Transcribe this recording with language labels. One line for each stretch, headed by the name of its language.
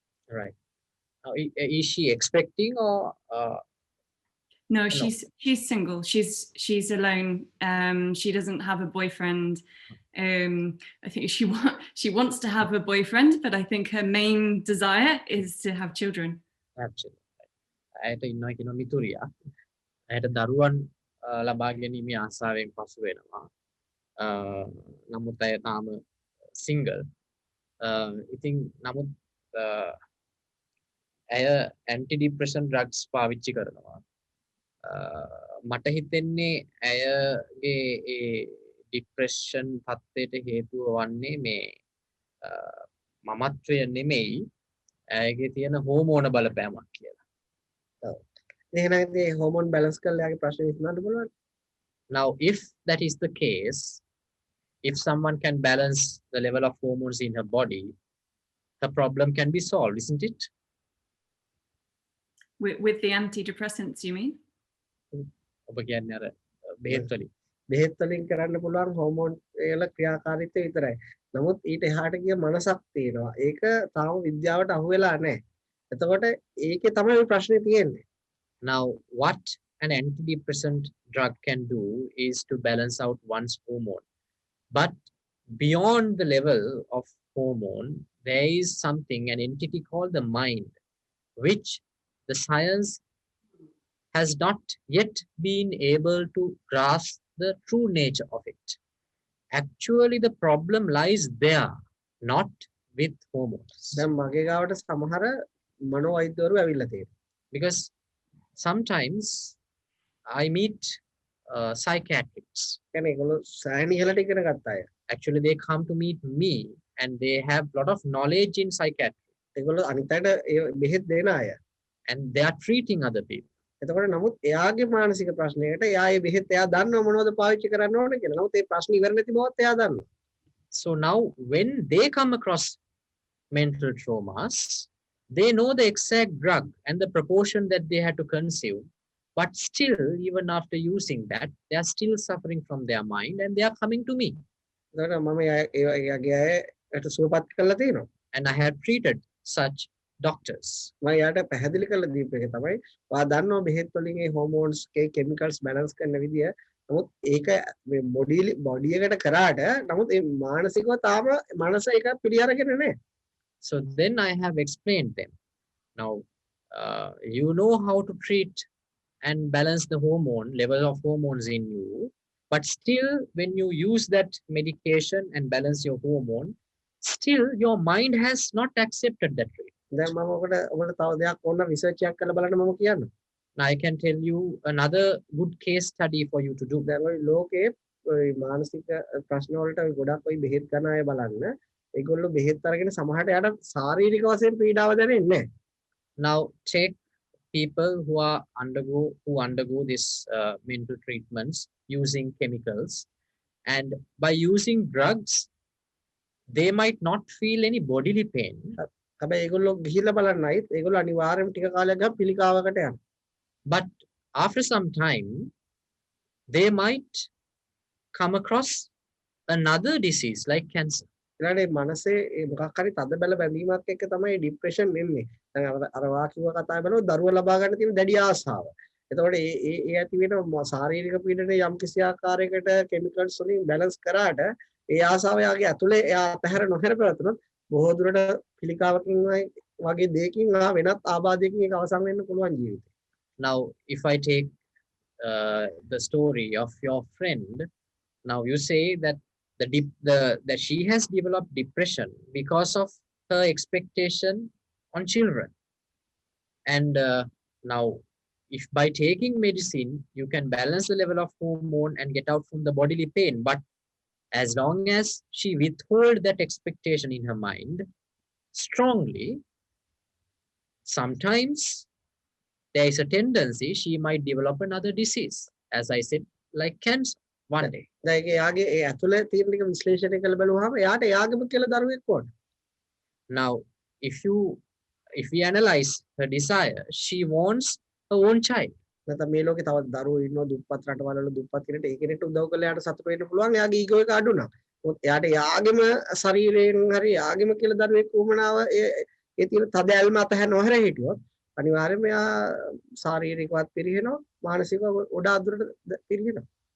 English: Right. Now, is she expecting or? No, she's single. She's alone. She doesn't have a boyfriend. I think she wants to have a boyfriend, but I think her main desire is to have children. Absolutely.
Sinhala: ඇයට ඉන්නවා කියන මිතුරියා. ඇයට දරුවන් ලබා ගැනීමේ ආසාවෙන් පසු වෙනවා. නමුත් ඇය තාම single. ඉතින් නමුත් ඇය
English: antidepressant drugs
Sinhala: පාවිච්චි කරනවා. මට හිතෙන්නේ ඇයගේ ඒ depression තත්ත්වයට හේතුව වන්නේ මේ මමත්වය නෙමෙයි ඇයගේ තියෙන හෝමෝන බලපෑමක් කියලා. ඔව්. එහෙනම් මේ හෝමෝන් බැලන්ස් කරලා යාගේ ප්‍රශ්නේ විසඳන්න පුළුවන්.
English: Now, if that is the case, if someone can balance the level of hormones in her body, the problem can be solved, isn't it? With the antidepressants, you mean?
Sinhala: ඔබ කියන්නේ අර බෙහෙත් වලින්. බෙහෙත් වලින් කරන්න පුළුවන් හෝමෝන් වල ක්‍රියාකාරීත්වය විතරයි. නමුත් ඊට එහාට ගිය මනසක් තියෙනවා. ඒක තාම විද්‍යාවට අහු වෙලා නැහැ. එතකොට ඒකේ තමයි ප්‍රශ්නේ තියෙන්නේ.
English: Now, what an antidepressant drug can do is to balance out one's hormone. But beyond the level of hormone, there is something, an entity called the mind, which the science has not yet been able to grasp the true nature of it. Actually, the problem lies there, not with hormones.
Sinhala: දැන් මගේ ගාවට සමහර මනෝවෛද්‍යවරු ඇවිල්ලා තියෙනවා.
English: Because sometimes I meet psychiatrists.
Sinhala: කියන්නේ ඒගොල්ලෝ සයන් ඉහළට ඉගෙන ගත්ත අය.
English: Actually, they come to meet me and they have a lot of knowledge in psychiatry.
Sinhala: ඒගොල්ලෝ අනිත් අයට බෙහෙත් දෙන අය.
English: And they are treating other people.
Sinhala: එතකොට නමුත් එයාගේ මානසික ප්‍රශ්නයකට එයා ඒ බෙහෙත් එයා දන්නව මොනවද පාවිච්චි කරන්න ඕන කියලා. නමුත් ඒ ප්‍රශ්න ඉවර නැති බවත් එයා දන්නවා.
English: So now when they come across mental traumas, they know the exact drug and the proportion that they had to consume, but still, even after using that, they are still suffering from their mind and they are coming to me.
Sinhala: එතකොට මම එයාගේ අයට සුවපත් කරලා තියෙනවා.
English: And I have treated such doctors.
Sinhala: මම යාට පැහැදිලි කරලා දීපු එක තමයි ඔයා දන්නවා බෙහෙත් වලින් ඒ හෝමෝන්ස් ගේ කෙමිකල්ස් බැලන්ස් කරන විදිය. නමුත් ඒක මේ බොඩි එකට කරාට නමුත් ඒ මානසිකව තාම මනස ඒක පිළි අරගෙන නැහැ.
English: So then I have explained them. Now, you know how to treat and balance the hormone, level of hormones in you, but still when you use that medication and balance your hormone, still your mind has not accepted that rate.
Sinhala: දැන් මම ඔබට තව දෙයක් ඕන research එකක් කරලා බලන්න මම කියන්න.
English: Now I can tell you another good case study for you to do.
Sinhala: දැන් ඔය ලෝකේ ඔය මානසික ප්‍රශ්න වලට ඔය ගොඩක් ඔය බෙහෙත් කරන අය බලන්න. ඒගොල්ලෝ බෙහෙත් අරගෙන සමහරට යාට ශාරීරික වශයෙන් පීඩාව දැනෙන්නේ නැහැ.
English: Now take people who undergo this mental treatments using chemicals, and by using drugs they might not feel any bodily pain.
Sinhala: හැබැයි ඒගොල්ලෝ ගිහිල්ලා බලන්නයි ඒගොල්ලෝ අනිවාර්යයෙන්ම ටික කාලයක් ගියාම පිළිකාවකට යනවා.
English: But after some time they might come across another disease like cancer.
Sinhala: ඊළඟට මනසේ මොකක් හරි තද බැල බැඳීමක් එක්ක තමයි ડિප්‍රෙෂන් එන්නේ. දැන් අර වාකිව කතාව බලනොත් දරුවා ලබා ගන්න තියෙන දැඩි ආසාව. එතකොට ඒ ඇති වෙන ශාරීරික පීඩනයේ යම් කිසි ආකාරයකට කෙමිකල්ස් වලින් බැලන්ස් කරාට ඒ ආසාව යාගේ ඇතුලේ එයා අතහැර නොහැර පැවතුනොත් බොහෝ දුරට පිළිකාවකින් වගේ දෙයකින් වෙනත් ආබාධයකින් ඒක අවසන් වෙන්න පුළුවන් ජීවිතේ.
English: Now if I take the story of your friend, now you say that that she has developed depression because of her expectation on children, and now if by taking medicine you can balance the level of hormone and get out from the bodily pain, but as long as she withhold that expectation in her mind strongly, sometimes there is a tendency she might develop another disease, as I said, like cancer one day.
Sinhala: දැන් එයාගේ ඒ ඇතුලේ තියෙන ටික විශ්ලේෂණය කරලා බලුවාම එයාට එයාගේම කියලා දරුවෙක් ඕන.
English: Now if we analyze her desire, she wants her own child.
Sinhala: නැත්නම් මේ ලෝකේ තවත් දරුවෝ ඉන්නවා දුප්පත් රටවල වල දුප්පත් කෙනෙක්ට ඒ කෙනෙක්ට උදව් කරලා එයාට සතුට වෙන්න පුළුවන්. එයාගේ ඊගෝ එක අඩු නම්. මොකද එයාට එයාගේම ශරීරයෙන් හරි එයාගේම කියලා දරුවෙක් වුමනාව ඒ තියෙන තද ඇල්ම අතහැර නොහැර හිටියොත් අනිවාර්යයෙන්ම එයා ශාරීරිකවත් පිරිහෙනවා මානසිකව වඩා දුරට පිරිහෙනවා.